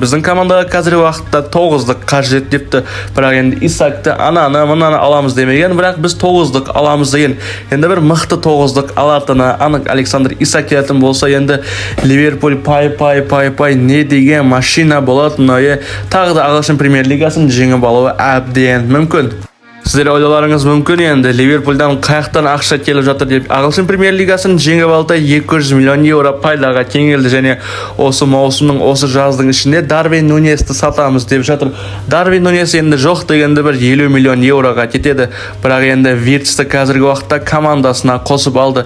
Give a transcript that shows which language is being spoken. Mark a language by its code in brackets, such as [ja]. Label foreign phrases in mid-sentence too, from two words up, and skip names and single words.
[kk] Біздің командаға қазіргі уақытта 9-дық қажет депті. Бірақ енді Исакты ананы мынаны аламыз демеген, бірақ біз 9-дық аламыз деген. Енді бір мықты 9-дық алатыны анық. Александр Исак келетін болса, енді Ливерпуль пай не деген машина болатыны, тағы да ағылшын премьер лигасын жеңіп алуы әбден мүмкін. [uz] Sizler oylalaringiz mumkin endi Liverpooldan qayerdan ақша kelib жатыр deb. [kk] Ағылшын Премьер Лигасын жеңіп алды 200 миллион евро пайдаға теңелді және осы маусымның осы жаздың ішінде Дарвин Нуньесті сатамыз деп жатыр. Дарвин Нуньес енді жоқ дегенде бір 50 миллион евроға кетеді. Бірақ енді Виртсті қазіргі уақытта командасына қосып алды.